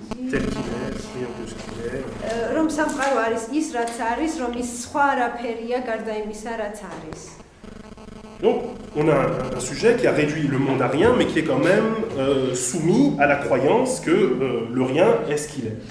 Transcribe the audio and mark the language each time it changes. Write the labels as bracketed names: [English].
[French] Tel qu'il est, rien de ce qu'il est. [Georgian] რომ სამყარო არის ის, რაც არის, რომ ის სხვა არაფერია გარდა იმისა, რაც არის. [French] Donc, on a un sujet qui a réduit le monde à rien, mais qui est quand même soumis à la croyance que le rien est ce qu'il est.